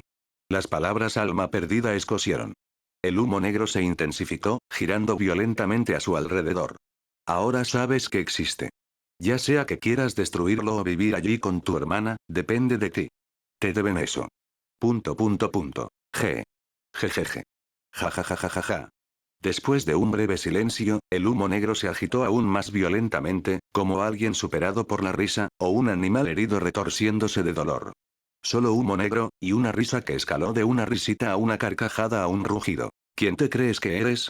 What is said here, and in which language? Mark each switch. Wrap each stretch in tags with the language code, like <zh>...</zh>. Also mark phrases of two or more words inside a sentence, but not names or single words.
<es>Las palabras alma perdida escocieron. El humo negro se intensificó, girando violentamente a su alrededor. Ahora sabes que existe. Ya sea que quieras destruirlo o vivir allí con tu hermana, depende de ti. Te deben eso. Punto punto punto. G. Jejeje. Ja ja ja ja ja ja. Después de un breve silencio, el humo negro se agitó aún más violentamente, como alguien superado por la risa, o un animal herido retorciéndose de dolor. Solo humo negro, y una risa que escaló de una risita a una carcajada a un rugido. ¿Quién te crees que eres?</es>